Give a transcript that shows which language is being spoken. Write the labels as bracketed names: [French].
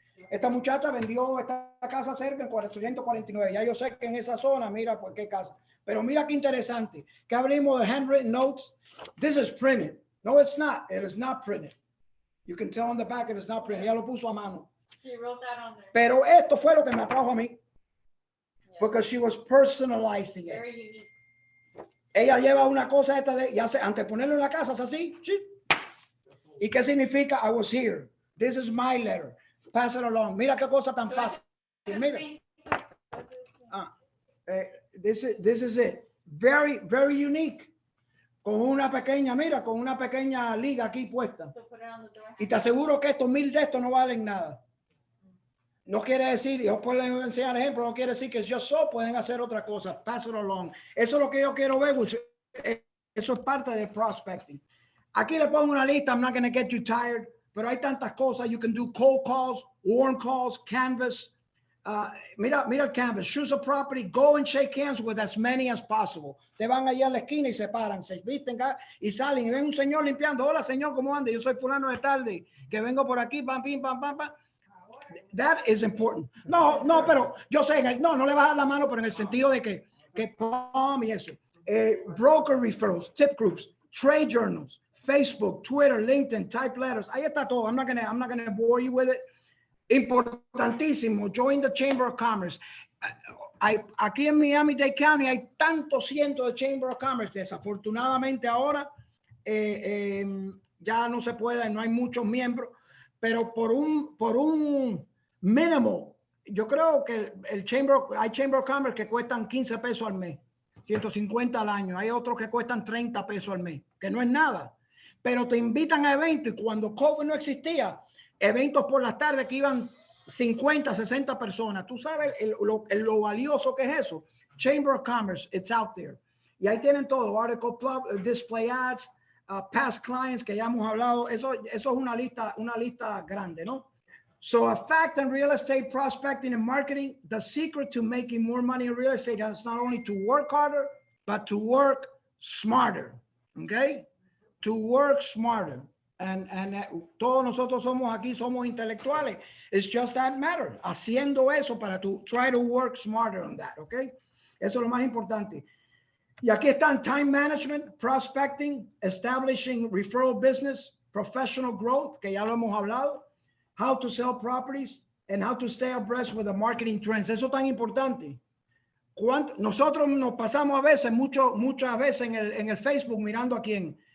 [Spanish] Esta muchacha vendió esta casa cerca en 449. Ya yo sé que en esa zona, mira por qué casa. Pero mira qué interesante. Que abrimos de [English] Handwritten Notes. This is printed. No, it's not. It is not printed. You can tell on the back it is not printed. [Spanish] Ya lo puso a mano. [English] She wrote that on there. [Spanish] Pero esto fue lo que me atrajo a mí. [English] Because she was personalizing it. Very unique. [Spanish] Ella lleva una cosa esta de, ya sé, antes de ponerlo en la casa, es así. ¿Sí? ¿Y qué significa? [English] I was here. This is my letter. Pass it along. [Spanish] Mira qué cosa tan fácil. Mira. [English] This is it. Very, very unique. [Spanish] Con una pequeña, mira, con una pequeña liga aquí puesta. Y te aseguro que estos 1000 de estos no valen nada. No quiere decir, yo puedo enseñar ejemplos, no quiere decir que yo solo pueden hacer otra cosa. [English] Pass it along. [Spanish] Eso es lo que yo quiero ver. Eso es parte del prospecting. Aquí le pongo una lista. [English] I'm not going to get you tired. [Spanish] Pero hay tantas cosas. [English] You can do cold calls, warm calls, canvas. [Spanish] Mira el canvas. [English] Choose a property. Go and shake hands with as many as possible. [Spanish] Te van allá a la esquina y se paran. Se visten y salen. Y ven un señor limpiando. Hola, señor, ¿cómo anda? Yo soy fulano de tarde. Que vengo por aquí. Pam, pim, pam, pam, pam. [English] That is important. [Spanish] No, pero yo sé, no le vas a dar la mano, pero en el sentido de que pam y eso. [English] Broker referrals, tip groups, trade journals, Facebook, Twitter, LinkedIn, type letters. [Spanish] Ahí está todo. [English] I'm not gonna bore you with it. [Spanish] Importantísimo. [English] Join the Chamber of Commerce. [Spanish] Aquí en Miami-Dade County hay tantos cientos de Chamber of Commerce. Desafortunadamente ahora ya no se puede, no hay muchos miembros, pero por un mínimo, yo creo que hay Chamber of Commerce que cuestan 15 pesos al mes, 150 al año. Hay otros que cuestan 30 pesos al mes, que no es nada. Pero te invitan a eventos y cuando COVID no existía, eventos por las tardes que iban 50, 60 personas. Tú sabes lo valioso que es eso. [English] Chamber of Commerce, it's out there. [Spanish] Y ahí tienen todo. [English] Article Club, Display Ads, Past Clients, [Spanish] que ya hemos hablado. Eso es una lista grande, ¿no? [English] So a fact in real estate prospecting and marketing, the secret to making more money in real estate is not only to work harder, but to work smarter. Okay? To work smarter. [Spanish] And todos nosotros somos intelectuales. [English] It's just that matter. [Spanish] Haciendo eso para [English] try to work smarter on that, okay? [Spanish] Eso es lo más importante. Y aquí están [English] time management, prospecting, establishing referral business, professional growth, [Spanish] que ya lo hemos hablado, [English] how to sell properties, and how to stay abreast with the marketing trends. [Spanish] Eso es tan importante. Nosotros nos pasamos a veces, muchas veces en el Facebook mirando a quién.